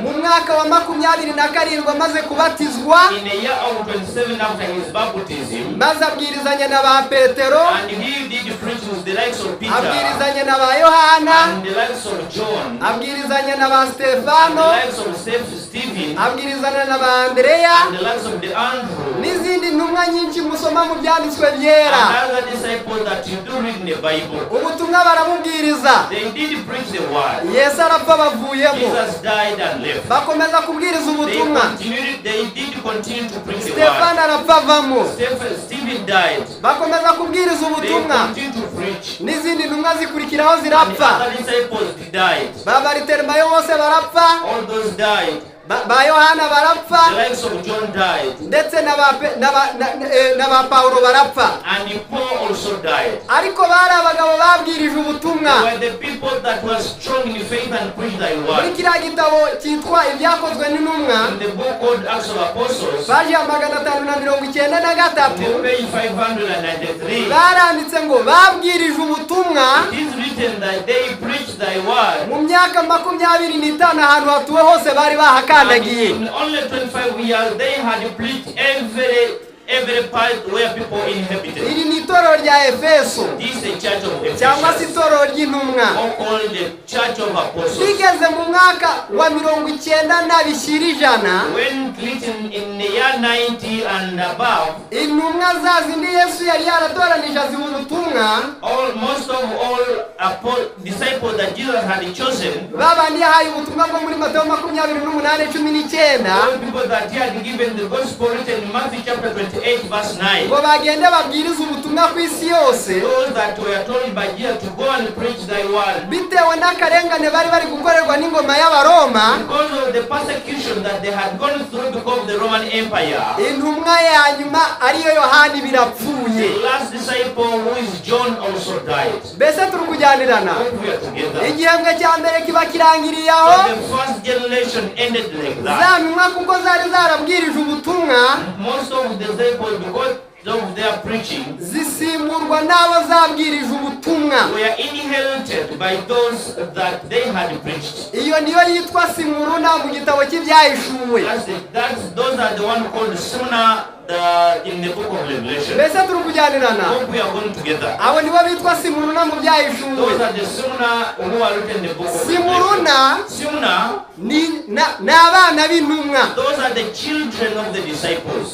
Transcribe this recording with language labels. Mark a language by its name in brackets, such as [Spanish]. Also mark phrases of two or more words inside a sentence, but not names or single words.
[Kinyarwanda] mu mwaka wa 27 amaze kubatizwa, [English] in the year of 27 after his baptism, [Kinyarwanda] maze abwirizanya na ba Petero, [English] and he did preach with the likes of Peter [Kinyarwanda] abwirizanya na ba Yohana, [English] and the likes of John, [Kinyarwanda] abwirizanya na ba [English] the [Kinyarwanda] Stefano, [English] likes of Stephen, [Kinyarwanda] abwirizanya na ba Andreya [English] and the likes of the Andrew, [Kinyarwanda] n'izindi ntumwa nyinshi musoma mu byanditswe byera. [English] and other disciples that you do read in the Bible. [Kinyarwanda] Ubutumwa baramubwiriza, [English] They did preach the word. [Kinyarwanda] Yesu arapfa bavuyemo, [English] Jesus died and left. [Kinyarwanda] bakomeza kubwiriza ubutumwa. [English] They did continue to preach the [Kinyarwanda] Stefano [English] word. [Kinyarwanda] arapfa avamo, [English] Stephen died. [Kinyarwanda] bakomeza kubwiriza [English] They [Kinyarwanda] ubutumwa. [English] continued to preach. [Kinyarwanda] N'izindi ntumwa zikurikiraho [English] And the [Kinyarwanda] zirapfa. [English] other disciples died. [Kinyarwanda] Babariteremayo bose barapfa, [English] All those died. [Kinyarwanda] ba Yohana barapfa, [English] the likes of John died, [Kinyarwanda] ndetse n'aba Paulo barapfa. [English] and Paul also died. [Kinyarwanda] Ariko bari abagabo babwirije ubutumwa. [English] They were the people that were strong in faith and preached thy [Kinyarwanda] Muri [English] word. [Kinyarwanda] kiriya gitabo cyitwa ibyakozwe n'intumwa, [English] In the book called Acts of Apostles, [Kinyarwanda] paji ya 593, [English] the page 593, [Kinyarwanda] baranditse ngo babwirije ubutumwa [English] it is written that they preached thy word. [Kinyarwanda] mu myaka 25 ahantu hatuwe hose bari bahakandagiye. [English] In only 25 years, they had preached every part where people inhabited. [Kinyarwanda] Iri ni itorero rya Efeso [English] This is the church of [Kinyarwanda] cyangwa se [English] Ephesus, [Kinyarwanda] itorero ry'intumwa. [English] or called the church of apostles. [Kinyarwanda] Bigeze mu mwaka wa 90 [English] When written in the year 90 and above, [Kinyarwanda] intumwa zazindi Yesu yari yaratoranije aziha ubutumwa, [English] most of all disciples that Jesus had chosen, [Kinyarwanda] babandi yahaye ubutumwa bwo muri Matayo 28:19, [English] all people that he had given the gospel written in Matthew chapter 28 verse 9, [Kinyarwanda] ngo bagende babwiriza ubutumwa ku isi yose [English] those that were told by Jesus to go and preach thy word, [Kinyarwanda] bitewe n'akarengane bari gukorerwa n'ingoma y'Abaroma. [English] because of the persecution that they had gone through because of the Roman Empire. [Kinyarwanda] Intumwa ya nyuma ariyo Yohani birapfuye. [English] The last disciple, who is John, also died. [Kinyarwanda] Mbese turi kujyanirana. [English] Hope we are together. [Kinyarwanda] Igihembwe cya mbere kiba kirangiriye aho, [English] So the first generation ended like that. [Kinyarwanda] za ntumwa kuko zari zarabwirije ubutumwa [English] Most of the disciples, because of their preaching, [Kinyarwanda] zisimburwa n'abo zabwirije ubutumwa. [English] were inherited by those that they had preached. [Kinyarwanda] Iyo niyo yitwa simuruna mu gitabo cy'ibyahishuwe. [English] Those are the one called Simona in the book of Revelation. [Kinyarwanda] Mbese turi kujyanirana. [English] Hope we are going together. [Kinyarwanda] Abo nibo bitwa simuruna mu byahishuwe. [English] Those are the Simona who are written in the book of [Kinyarwanda] Simuruna [English] Revelation. Simona, [Kinyarwanda] ni abana b'intumwa. [English] those are the children of the disciples.